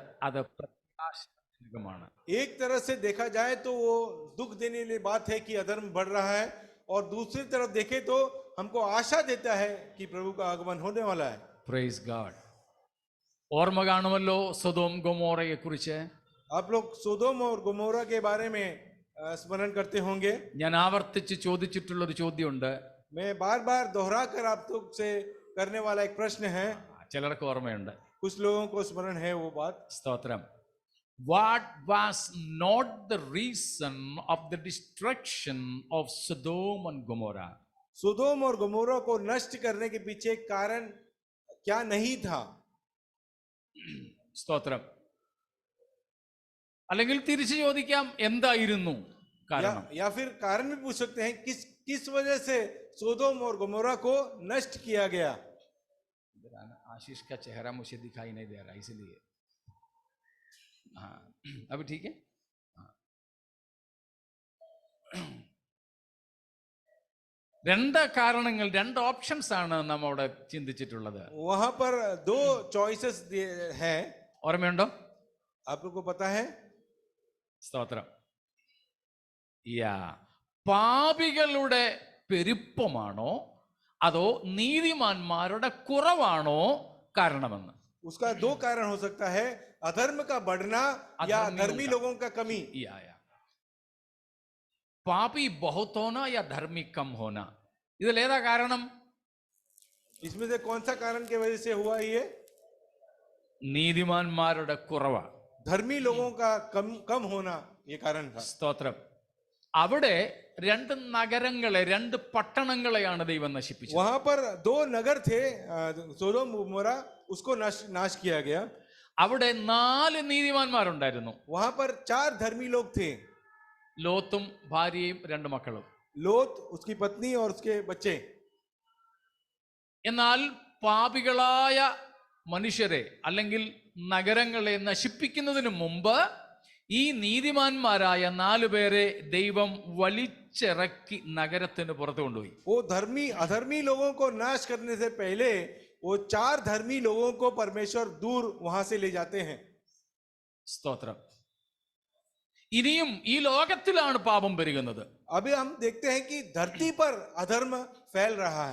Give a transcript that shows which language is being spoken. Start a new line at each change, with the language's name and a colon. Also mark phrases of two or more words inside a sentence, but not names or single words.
Malayalam: അത് പ്രത്യാശാജനകമാണ്.
Hindi: एक तरह से देखा जाए तो वो दुख देने वाली बात है कि अधर्म बढ़ रहा है, और दूसरी तरफ देखे तो हमको आशा देता है कि प्रभु का आगमन होने वाला है.
English: praise God.
Malayalam: ഓർമ്മ കാണുമല്ലോ സൊദോം ഗൊമോറയെ കുറിച്ച്.
Hindi: आप लोग सोदोम और गोमोरा के बारे में स्मरण करते होंगे.
Malayalam: ഞാൻ ആവർത്തിച്ച് ചോദിച്ചിട്ടുള്ള ഒരു ചോദ്യമുണ്ട്.
Hindi: मैं बार बार दोहरा कर आप लोग से करने वाला एक प्रश्न है.
Malayalam: ചിലർക്ക് ഓർമ്മയുണ്ട്.
Hindi: कुछ लोगों को स्मरण है वो बात.
Malayalam: സ്തോത്രം.
English: What was not the reason of the destruction of Sodom and Gomorrah?
Hindi: सोदोम और गोमोरा को नष्ट करने के पीछे कारण क्या नहीं था?
Malayalam: സ്തോത്രം. അല്ലെങ്കിൽ തിരിച്ചു ചോദിക്കാം, എന്തായിരുന്നു കാരണം?
Hindi: या फिर कारण भी पूछ सकते हैं किस वजह से सोदोम और गोमोरा को नष्ट किया गया. आशीष का चेहरा मुझे दिखाई नहीं दे रहा, इसलिए हाँ अभी ठीक है.
Malayalam: രണ്ട് കാരണങ്ങൾ, രണ്ട് ഓപ്ഷൻസ് ആണ് നമ്മോട് ചിന്തിച്ചിട്ടുള്ളത്.
Hindi: वहां पर दो चॉइसेस हैं.
Malayalam: ഓർമ്മയുണ്ടോ?
Hindi: आप लोग को पता है?
Malayalam: സ്തോത്രം. പാപികളുടെ പെരുപ്പമാണോ അതോ നീതിമാന്മാരുടെ കുറവാണോ കാരണമെന്ന്.
Hindi: उसका दो कारण हो सकता है, अधर्म का बढ़ना या धर्मी लोगों का कमी. पापी बहुत होना या धर्मी कम होना,
Malayalam: ഇതിലേതാ കാരണം?
Hindi: इसमें से कौन सा कारण की वजह से हुआ ये?
Malayalam: നീതിമാന്മാരുടെ കുറവാ,
Hindi: धर्मी लोगों का कम होना ये कारण था.
Malayalam: സ്തോത്രം. അവിടെ രണ്ട് നഗരങ്ങളെ, രണ്ട് പട്ടണങ്ങളെയാണ് ദൈവം നശിപ്പിച്ചത്.
Hindi: वहां पर दो नगर थे, सोदोम गोमोरा, उसको नाश किया गया.
Malayalam: അവിടെ 4 നീതിമാന്മാരുണ്ടായിരുന്നു.
Hindi: वहां पर 4 धर्मी लोग थे.
Malayalam: ലോത്തും ഭാര്യയും 2 മക്കളും.
Hindi: लोत, उसकी पत्नी और उसके बच्चे.
Malayalam: എന്നാൽ പാപികളായ മനുഷ്യരെ അല്ലെങ്കിൽ നഗരങ്ങളെ നശിപ്പിക്കുന്നതിന് മുമ്പ് ഈ നീതിമാന്മാരായ 4 പേരെ ദൈവം വലിച്ചിറക്കി നഗരത്തിന് പുറത്തു കൊണ്ടുപോയി.
Hindi: वो अधर्मी लोगों को नाश करने से पहले वो 4 धर्मी लोगों को परमेश्वर दूर वहां से ले जाते हैं.
Malayalam: സ്തോത്രം. ഇനിയും ഈ ലോകത്തിലാണ് പാപം പെരുകുന്നത്.
Hindi: अभी हम देखते हैं कि धरती पर अधर्म फैल रहा है.